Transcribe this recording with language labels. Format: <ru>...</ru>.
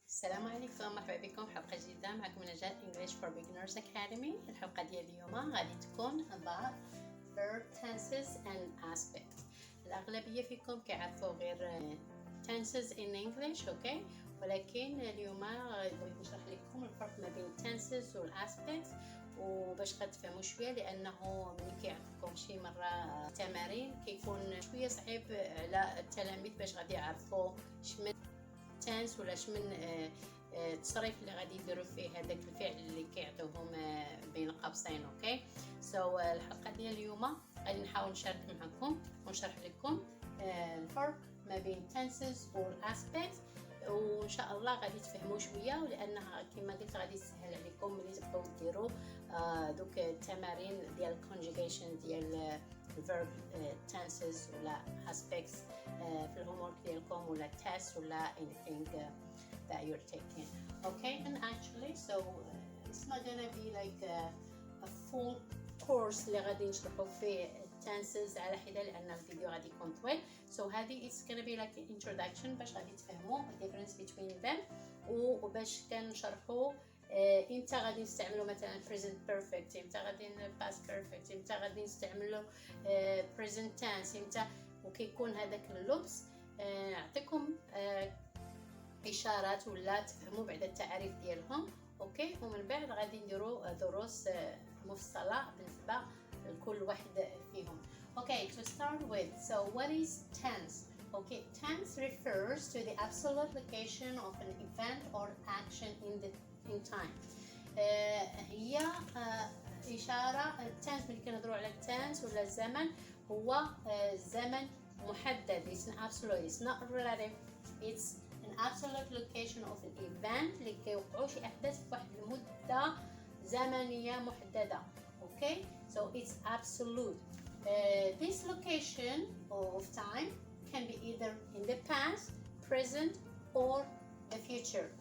<ar>السلام عليكم، مرحبا بكم حلقة جديدة. معكم نجاة English for Beginners Academy. الحلقة ديال اليوم غادي تكون</ar> <en>about verb tenses and aspects.</en> <ar>الأغلبية فيكم كيعرفوا غير</ar> <en>tenses in English،</en> <ar>اوكي، ولكن اليوم بغيت نشرح لكم الفرق ما بين tenses وال aspects وباش غتفهموا شويه، لانه ملي كيعطيكم شي مره تمارين كيكون شويه صعيب على التلاميذ باش غادي يعرفوا شمن تنس ولا شمن التصريف اللي غادي يديروا فيه هذاك الفعل اللي كيعطيوهم بين قوسين. اوكي، الحلقه ديال اليوم غادي نحاول نشارك معكم ونشرح لكم الفرق ما بين tenses والaspects، وان شاء الله غادي تفهموا شويه، ولانها كما قلت غادي تسهل عليكم ملي تبقاو ديروا دوك التمارين ديال conjugation ديال verb tenses ولا aspects في الهومورك ديالكم ولا test ولا</ar> <en>anything that you're taking. Okay, and actually it's not gonna be like a full course</en> <ar>اللي غادي نشرحوا فيه</ar> <en>tenses</en> <ar>على حده، لان الفيديو غادي يكون طويل. So هذه</ar> <en>it's gonna be like an introduction</en> <ar>باش غادي تفهموا</ar> <en>the difference between them،</en> <ar>وباش كنشرحوا امتى غادي نستعملوا مثلا present perfect، امتى غادي past perfect، امتى غادي نستعملوا present tense، امتى، وكيكون هذاك اللبس نعطيكم اشارات ولا تفهموا بعد التعاريف ديالهم. اوكي، ومن بعد غادي نديروا دروس مفصله بالنسبه لكل واحد فيهم.</ar> <en>Okay, to start with, so what is tense? Okay, tense refers to the absolute location of an event or action in time.</en> <ar>هي إشارة tense. ملي كنهضروا على tense ولا الزمن، هو زمن محدد.</ar> <en>It's an absolute, it's not relative, it's an absolute location of an event</en> <ar>اللي كيوقعوا شي أحداث في واحد المدة زمنية محددة.</ar> <en>Okay, so it's absolute. This location of time can be either in the past, present, or the future.</en>